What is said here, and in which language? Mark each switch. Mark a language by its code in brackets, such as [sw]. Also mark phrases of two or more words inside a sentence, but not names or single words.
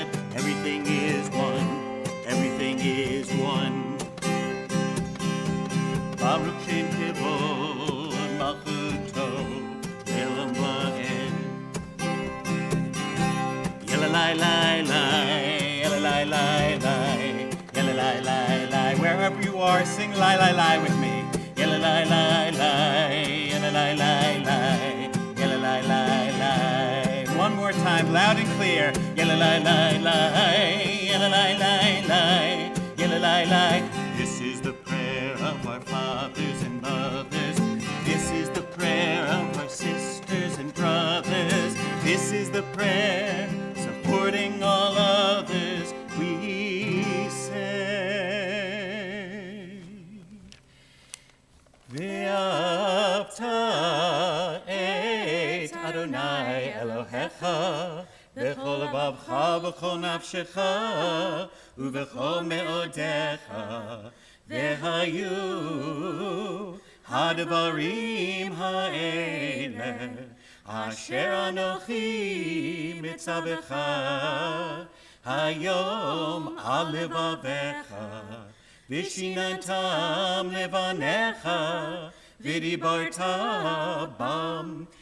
[en] Everything is one. Everything is one. [he] ברוך שם כבוד מלכותו לעולם ועד. Yelalai lai lai, yelalai lai lai, yelalai lai lai. [en] Wherever you are, sing lai lai lai with me. Yelalai lai lai, yelalai lai lai, yelalai lai lai. One more time, loud and clear. Yelalai lai lai, yelalai lai lai, yelalai lai. This is the prayer of our fathers and mothers. This is the prayer of our sisters and brothers. This is the prayer supporting all others. We say, [he] ואהבת את יהוה אלהיך בכל לבבך ובכל נפשך ובכל מאדך והיו הדברים האלה אשר אנכי מצוך היום על לבבך ושננתם לבניך ודברת בם